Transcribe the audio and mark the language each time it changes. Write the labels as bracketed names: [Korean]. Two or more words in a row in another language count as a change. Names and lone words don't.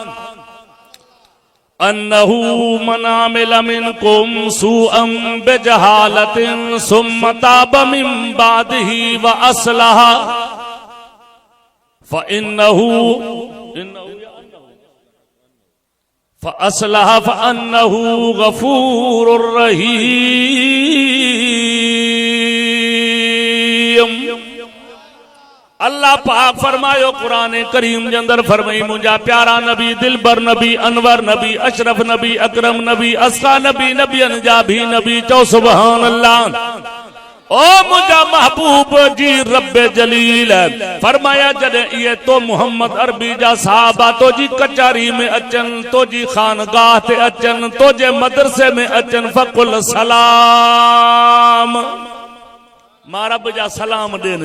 [Arabic] أنه من عمل منكم سوءا بجهالة ثم تاب من بعده و أصلح فإنه فأصلح فأنه غفور رحيم. [Sindhi] अल्लाह पाक फरमायो कुरान करीम जे अंदर फरमाई, मुंहिंजा प्यारा नबी, दिलबर नबी, अनवर नबी, अशरफ नबी, अकरम नबी, अस्का नबी, नबियन जा भी नबी। चओ [Arabic] سبحان الله. [Sindhi] ओ मुझा महबूब जी रब जलील फरमाया, जॾहिं इहे तो मोहम्मद अरबी जा साहबा तो जी कचहरी में अचन, तो जी खानगाह ते अचन, तो जे मदरसे में अचन, [Arabic] فقل سلام, [Sindhi] मां रब जा सलाम ॾियनि।